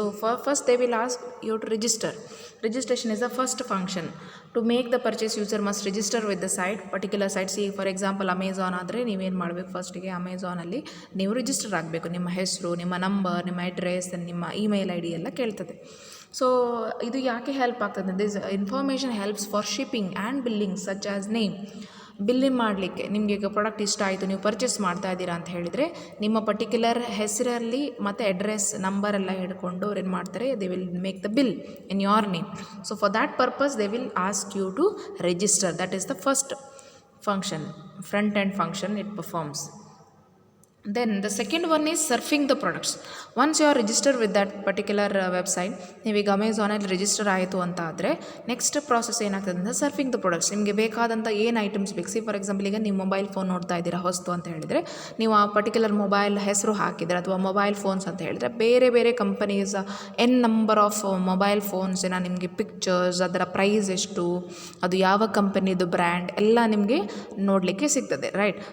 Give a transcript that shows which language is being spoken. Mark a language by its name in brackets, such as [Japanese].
[English] So first they will ask you to register. Registration is the first function. To make the purchase, user must register with the site, particular site. See, for example, [Kannada] Amazon ಆದರೆ ನೀವೇನು ಮಾಡಬೇಕು, ಫಸ್ಟಿಗೆ ಅಮೆಝಾನಲ್ಲಿ ನೀವು register ಆಗಬೇಕು. ನಿಮ್ಮ ಹೆಸರು, ನಿಮ್ಮ number, ನಿಮ್ಮ ಅಡ್ರೆಸ್, ನಿಮ್ಮ ಇಮೇಲ್ ಐ ಡಿ ಎಲ್ಲ ಕೇಳ್ತದೆ. [English] so [Kannada] ಇದು ಯಾಕೆ ಹೆಲ್ಪ್ ಆಗ್ತದೆ? [English] this information helps for shipping and billing such as name, [Kannada] billing ಮಾಡಲಿಕ್ಕೆ ನಿಮಗೆ ಈಗ ಪ್ರಾಡಕ್ಟ್ ಇಷ್ಟ ಆಯಿತು, ನೀವು ಪರ್ಚೇಸ್ ಮಾಡ್ತಾ ಇದ್ದೀರಾ ಅಂತ ಹೇಳಿದರೆ ನಿಮ್ಮ ಪರ್ಟಿಕ್ಯುಲರ್ ಹೆಸರಲ್ಲಿ ಮತ್ತು ಅಡ್ರೆಸ್ ನಂಬರ್ ಎಲ್ಲ ಹಿಡ್ಕೊಂಡು ಅವ್ರು ಏನು ಮಾಡ್ತಾರೆ, [English] They will make the bill in your name. So for that purpose they will ask you to register. That is the first function, front end function it performs. Then the second one is surfing the products. Once you are registered with that particular website, [Kannada] ನೀವೀಗ ಅಮೆಝಾನಲ್ಲಿ register ಆಯಿತು ಅಂತ ಆದರೆ next process ಏನಾಗ್ತದೆ ಅಂದರೆ [English] Surfing the products. [Kannada] ನಿಮಗೆ ಬೇಕಾದಂಥ ಏನು items ಬೇಕು, [English] see for example [Kannada] ಈಗ ನೀವು ಮೊಬೈಲ್ ಫೋನ್ ನೋಡ್ತಾ ಇದ್ದೀರಾ ಹೊಸ್ತು ಅಂತ ಹೇಳಿದರೆ, ನೀವು ಆ ಪರ್ಟಿಕ್ಯುಲರ್ ಮೊಬೈಲ್ ಹೆಸರು ಹಾಕಿದರೆ ಅಥವಾ ಮೊಬೈಲ್ ಫೋನ್ಸ್ ಅಂತ ಹೇಳಿದರೆ ಬೇರೆ ಬೇರೆ companies [English] n number of [Kannada] mobile ಫೋನ್ಸಿನ ನಿಮಗೆ ಪಿಕ್ಚರ್ಸ್, ಅದರ ಪ್ರೈಸ್ ಎಷ್ಟು, ಅದು ಯಾವ ಕಂಪನಿದು ಬ್ರ್ಯಾಂಡ್ ಎಲ್ಲ ನಿಮಗೆ ನೋಡಲಿಕ್ಕೆ ಸಿಗ್ತದೆ, ರೈಟ್.